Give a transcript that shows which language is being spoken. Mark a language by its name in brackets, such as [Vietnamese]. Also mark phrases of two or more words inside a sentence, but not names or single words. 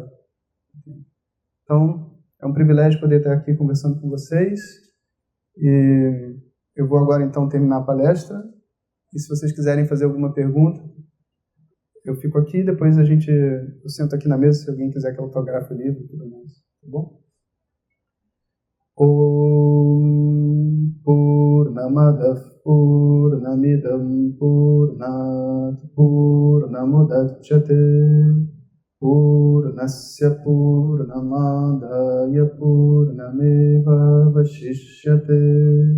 [Portuguese] Então, é um privilégio poder estar aqui conversando com vocês. E eu vou agora, então, terminar a palestra. E se vocês quiserem fazer alguma pergunta, eu fico aqui, depois eu sento aqui na mesa se alguém quiser que eu autografe o livro e tudo mais. Tá bom? [Sanskrit] ॐ पूर्णमदः पूर्णमिदं पूर्णात् पूर्णमुदच्यते पूर्णस्य पूर्णमादाय पूर्णमेवावशिष्यते.